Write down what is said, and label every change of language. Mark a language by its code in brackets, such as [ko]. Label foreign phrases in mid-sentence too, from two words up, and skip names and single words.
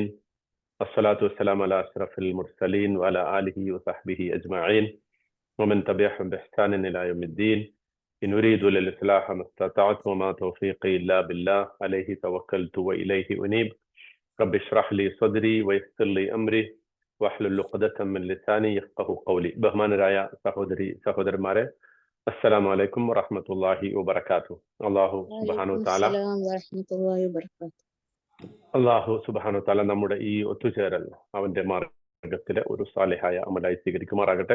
[ar] الصلاة والسلام على أشرف المرسلين وعلى آله وصحبه أجمعين ومن تبعهم بإحسان إلى يوم الدين. إن أريد للإصلاح ما استطعت وما توفيقي إلا بالله عليه توكلت وإليه أنيب. رب اشرح لي صدري ويسر لي أمري واحلل عقدة من لساني يفقهوا قولي. [ml] ബഹുമാനരായ സഹോദരന്മാരെ, [ar] السلام عليكم ورحمة الله وبركاته. الله سبحانه وتعالى [ml] നമ്മുടെ ഈ ഒത്തുചേരൽ അവന്റെ മാർഗത്തിലെ ഒരു സാലിഹായ അമലായി സ്വീകരിക്കുമാറാകട്ടെ.